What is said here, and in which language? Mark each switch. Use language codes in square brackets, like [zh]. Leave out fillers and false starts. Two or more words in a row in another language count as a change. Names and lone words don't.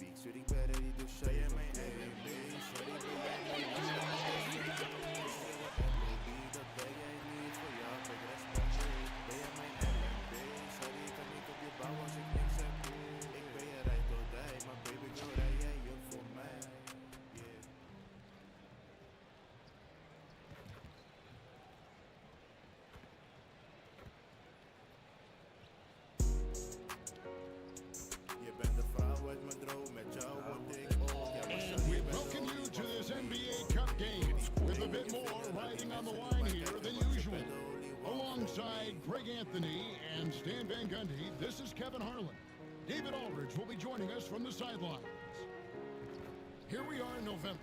[nl] Ik zweer, ik ben [en] ready to show [nl] je mijn LMB. Shawty, ben jij mijn LMB? Dat ben jij niet, voor jou heb ik respect. Ben jij mijn LMB? Shawty, kan ik op je bouwen als ik niks heb. Ik ben je rij tot die, maar [en] baby girl, [nl] rij jij ook voor mij. Yeah. Je bent de vrouw uit mijn droom, met jou word ik ook. Ja, maar shawty, [en] We welcome you to this NBA Cup game with a bit more riding on the line here than usual. Alongside Greg Anthony and Stan Van Gundy, this is Kevin Harlan. David Aldridge will be joining us from the sidelines. Here we are in November.